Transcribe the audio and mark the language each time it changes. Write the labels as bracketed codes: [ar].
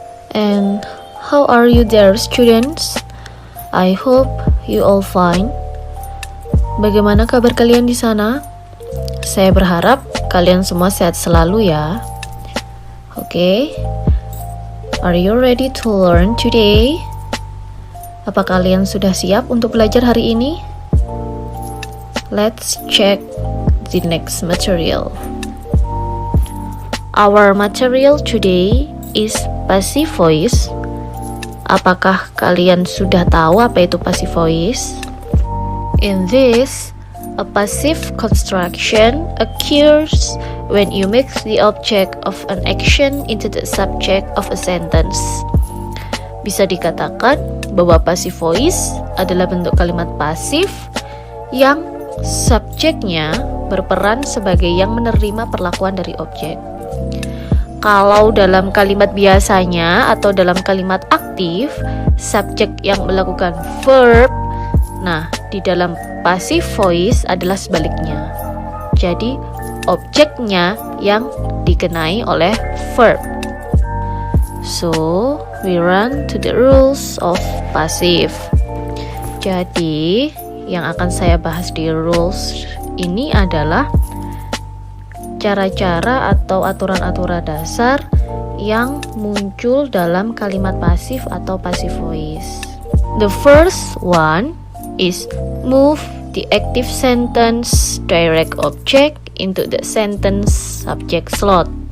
[en] And how are you there students? I hope you all fine. [id] Bagaimana kabar kalian di sana? Saya berharap kalian semua sehat selalu ya. [en] Oke, are you ready to learn today? [id] Apa kalian sudah siap untuk belajar hari ini? [en] Let's check the next material. Our material today is passive voice. [id] Apakah kalian sudah tahu apa itu passive voice? [en] In this, a passive construction occurs when you make the object of an action into the subject of a sentence. [id] Bisa dikatakan bahwa passive voice adalah bentuk kalimat pasif yang subjeknya berperan sebagai yang menerima perlakuan dari objek. Kalau dalam kalimat biasanya atau dalam kalimat aktif, subjek yang melakukan verb. Nah, di dalam passive voice adalah sebaliknya. Jadi, objeknya yang dikenai oleh verb. [en] So, we run to the rules of passive. [id] Jadi, yang akan saya bahas di rules ini adalah cara-cara atau aturan-aturan dasar yang muncul dalam kalimat pasif atau passive voice. [en] The first one is move the active sentence direct object into the sentence subject slot.